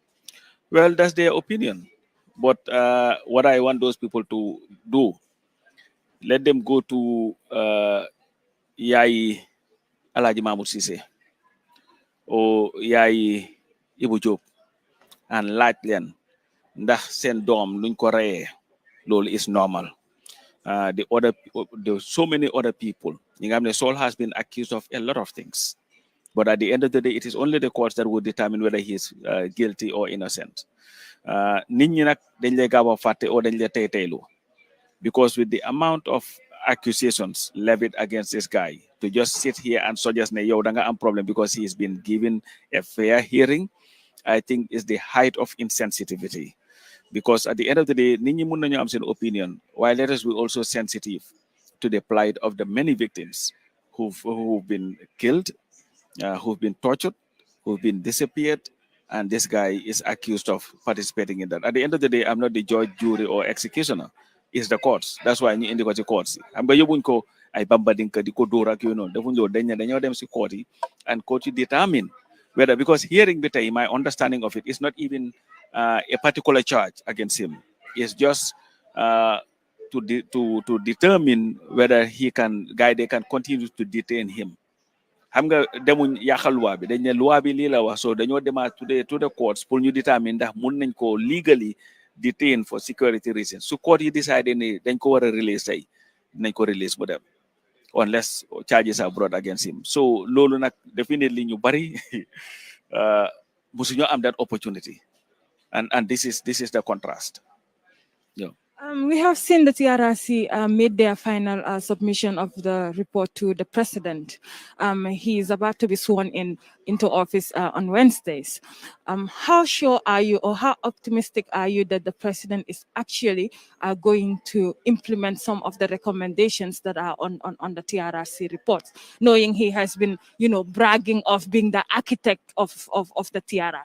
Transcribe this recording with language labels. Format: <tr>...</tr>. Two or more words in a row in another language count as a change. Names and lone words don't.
<en>Well, that's their opinion, but what I want those people to do, let them go to Yai Alaji Mahmoud Sise or Yai Ibu Job and</en> <wo>laaj leen ndax seen doom luñ ko reyee loolu</wo> <en>is normal. The so many other people. Saul has been accused of a lot of things, but at the end of the day, it is only the courts that will determine whether he is guilty or innocent.</en> <wo>Nit ñi nag dañ lay gaaw a fàtte</wo> <en>or</en> <wo>dañ lay tey teylu</wo> <en>because with the amount of accusations levied against this guy, to just sit here and suggest</en> <wo>ne yow da nga am problem</wo> <en>because he has been given a fair hearing, I think is the height of insensitivity. Because at the end of the day,</en> <wo>nit ñi mun nañu am seen opinion,</wo> <en>while let us be also sensitive to the plight of the many victims who've been killed, who've been tortured, who've been disappeared, and this guy is accused of participating in that. At the end of the day, I'm not the judge, jury, or executioner. It's the courts. That's why</en> <wo>ñu indi ko ci courts.</wo> <en>I'm going</en> <wo>yóbbuñ ko ay bambadin ka di ko dóor ak yooyu noonu defuñ loolu dañoo dem si court yi</wo> <en>and</en> <wo>court yi</wo> <en>determine whether, because</en> <wo>hearing bi tey</wo> <en>my understanding of it is not even a particular charge against him. It's just to determine whether they can continue to detain him.</en> <wo>Xam nga demuñ yàqal loi bi dañ ne loi bi lii la wax, so dañoo demaat</wo> <en>to the courts</en> <wo>pour ñu determine ndax mun nañ ko</wo> <en>legally detain for security reasons.</en> <wo>Su court yi decide ne dañ ko war a release tey nañ ko release mu dem</wo> <en>unless charges are brought against him.</en> <wo>So loolu nag definitely ñu bari musuñoo am</wo> <en>that opportunity, and this is the contrast. Yeah. We have seen the TRRC made their final submission of the report to the president. He is about to be sworn into office on Wednesdays. How sure are you, or how optimistic are you that the president is actually going to implement some of the recommendations that are on the TRRC reports, knowing he has been, bragging of being the architect of the TRRC?</en>